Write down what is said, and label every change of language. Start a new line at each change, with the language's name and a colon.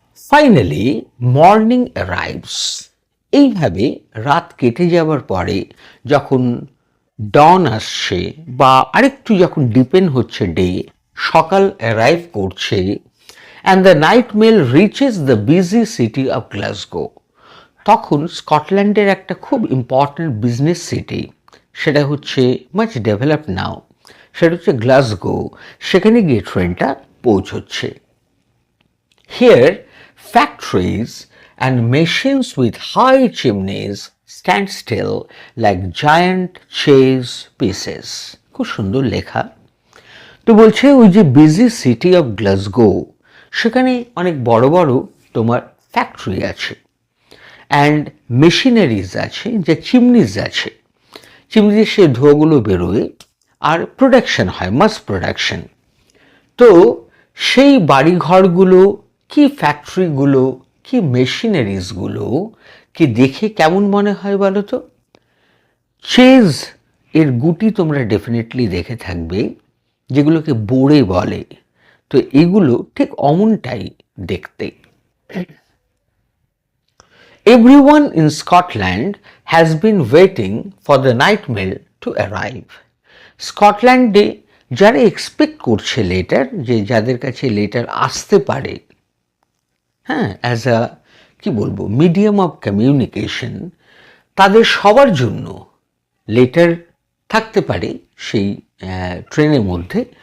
English: Finally morning arrives.
Bangla: এইভাবে রাত কেটে যাওয়ার পরে যখন ডন আসছে বা আরেকটু যখন ডিপেন্ড হচ্ছে ডে, সকাল অ্যারাইভ করছে,
English: And the night mail reaches the busy city of Glasgow.
Bangla: তখন স্কটল্যান্ডের একটা খুব ইম্পর্ট্যান্ট বিজনেস সিটি, সেটা হচ্ছে
English: much developed now,
Bangla: সেটা হচ্ছে গ্লাসগো। সেখানে গিয়ে ট্রেনটা পৌঁছচ্ছে।
English: Here factories and machines with high chimneys stand still like giant chess pieces.
Bangla: খুব সুন্দর লেখা। তো বলছে ওই যে বিজি সিটি অফ গ্লাসগো, সেখানে অনেক বড় বড় তোমার ফ্যাক্টরি আছে অ্যান্ড মেশিনারিজ আছে, যে চিমনিজ আছে, চিমনিতে সে ধোঁয়াগুলো বেরোয় আর প্রোডাকশন হয়, মাস প্রোডাকশন। তো সেই বাড়িঘরগুলো কি, ফ্যাক্টরিগুলো কি, মেশিনারিজগুলো কি দেখে কেমন মনে হয় বলো তো? চেজ এর গুটি তোমরা ডেফিনেটলি দেখে থাকবে, যেগুলোকে বোড়ে বলে। তো এগুলো ঠিক অমনটাই দেখতে।
English: Everyone in Scotland has been waiting for the night mail to arrive.
Bangla: স্কটল্যান্ডে যারা এক্সপেক্ট করছে লেটার, যে যাদের কাছে লেটার আসতে পারে, হ্যাঁ, অ্যাজ আ কি বলবো, মিডিয়াম অফ কমিউনিকেশন, তাদের সবার জন্য লেটার থাকতে পারে সেই ট্রেনের মধ্যে।